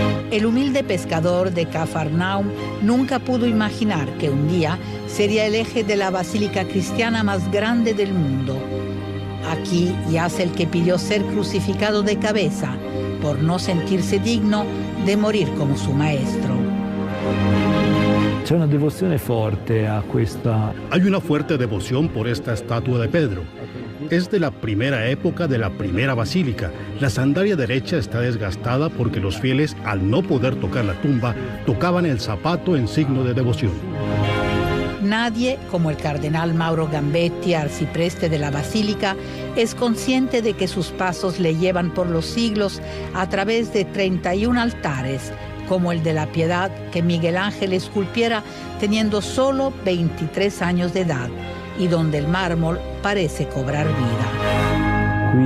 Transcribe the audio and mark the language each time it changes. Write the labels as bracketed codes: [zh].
[es] El humilde pescador de Cafarnaum nunca pudo imaginar que un día sería el eje de la basílica cristiana más grande del mundo. Aquí yace el que pidió ser crucificado de cabeza, por no sentirse digno de morir como su maestro. [it] C'è una devozione forte a questa. [es] Hay una fuerte devoción por esta estatua de Pedro. Es de la primera época de la primera basílica. La sandalia derecha está desgastada porque los fieles, al no poder tocar la tumba, tocaban el zapato en signo de devoción. Nadie, como el cardenal Mauro Gambetti, arcipreste de la basílica, es consciente de que sus pasos le llevan por los siglos a través de 31 altares, como el de la Piedad que Miguel Ángel esculpiera teniendo solo 23 años de edad y donde el mármol parece cobrar vida.